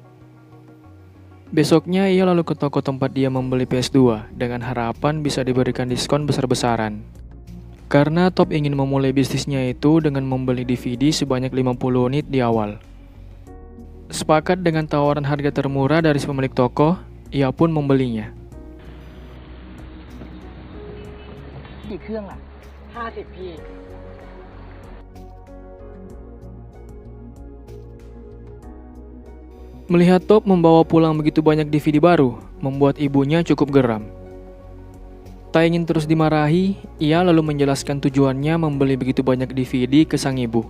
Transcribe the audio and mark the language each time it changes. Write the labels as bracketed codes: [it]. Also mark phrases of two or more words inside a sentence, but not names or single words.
[id] Besoknya ia lalu ke toko tempat dia membeli PS2 dengan harapan bisa diberikan diskon besar-besaran. Karena Top ingin memulai bisnisnya itu dengan membeli DVD sebanyak 50 unit di awal. Sepakat dengan tawaran harga termurah dari si pemilik toko, ia pun membelinya. [th] กี่เครื่องล่ะ50พี่ [id] Melihat Top membawa pulang begitu banyak DVD baru, membuat ibunya cukup geram. Tak ingin terus dimarahi, ia lalu menjelaskan tujuannya membeli begitu banyak DVD ke sang ibu.